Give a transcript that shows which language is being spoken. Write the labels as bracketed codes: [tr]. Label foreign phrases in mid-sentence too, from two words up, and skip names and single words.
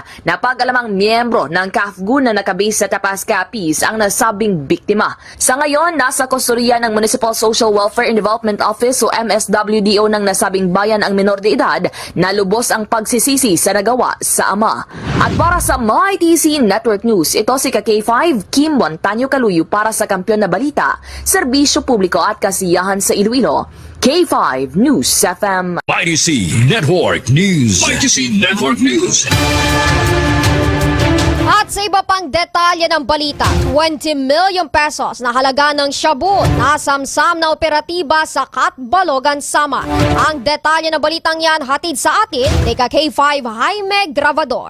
[tl] Napag-alamang miyembro ng CAFGU na nakabase sa Tapas Capiz ang nasabing biktima. Sa ngayon, nasa kustodiya ng Municipal Social Welfare and Development Office o MSWDO ng nasabing bayan ang menor de edad na lubos ang pagsisisi sa nagawa sa ama. At para sa MyTC Network News, ito si K5 Kim Montaño Kaluyo para sa Kampiyon na Balita, Serbisyo Publiko at Kasiyahan sa Iloilo, K5 News FM. YTC Network News. YTC Network News. At sa iba pang detalye ng balita, 20 million pesos na halaga ng shabu nasamsam na operatiba sa Katbalogan, Samar. Ang detalye ng balitang yan hatid sa atin ni K5 Jaime Gravador.